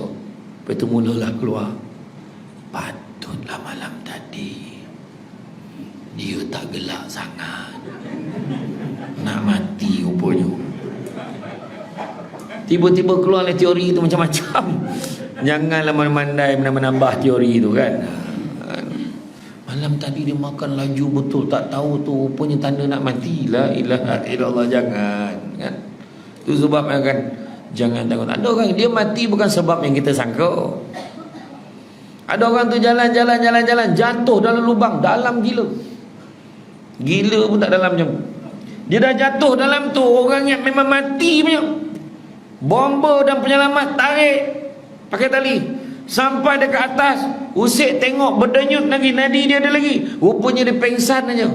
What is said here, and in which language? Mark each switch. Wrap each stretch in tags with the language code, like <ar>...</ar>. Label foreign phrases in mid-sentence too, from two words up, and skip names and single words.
<ms>Lepas tu mulalah keluar, patutlah malam tadi dia tak gelak sangat, nak mati rupanya. Tiba-tiba keluar teori tu macam-macam. Janganlah mandai menambah teori tu kan. Malam tadi dia makan laju betul, tak tahu tu rupanya tanda nak mati.</ms> <ar>لا إله إلا الله.</ar> <ms>Jangan kan. Itu sebab kan, jangan takut. Ada orang dia mati bukan sebab yang kita sangka. Ada orang tu jalan jatuh dalam lubang dalam gila pun tak dalam jam. Dia dah jatuh dalam tu, orang yang memang mati punya, bomba dan penyelamat tarik pakai tali sampai dekat atas, usik tengok berdenyut lagi, nadi dia ada lagi, rupanya dia pengsan aja.</ms>